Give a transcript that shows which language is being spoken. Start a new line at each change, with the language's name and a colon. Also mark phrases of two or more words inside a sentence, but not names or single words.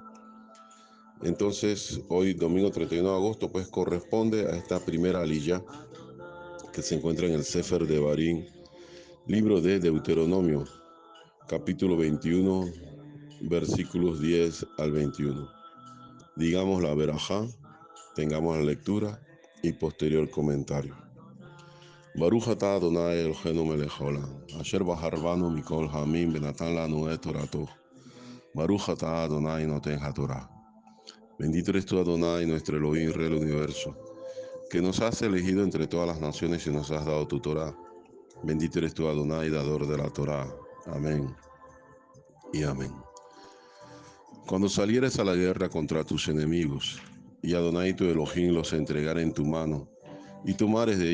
Spanish: Entonces, hoy, domingo 31 de agosto, pues corresponde a esta primera aliyá que se encuentra en el Sefer de Barín, libro de Deuteronomio, capítulo 21, versículos 10 al 21. Digamos la verajá, tengamos la lectura y posterior comentario.
Hebrew: ברוך אתה אדוני אלוהינו מלך העולם, אשר בחר בנו מכל העמים ונתן לנו את תורתו. ברוך אתה אדוני נותן התורה.
Spanish: Bendito eres tú, Adonai, nuestro Elohim, Rey del universo, que nos has elegido entre todas las naciones y nos has dado tu Torah. Bendito eres tú, Adonai, dador de la Torah. Amén y amén. Cuando salieres a la guerra contra tus enemigos, y Adonai tu Elohim los entregara en tu mano, y tomares de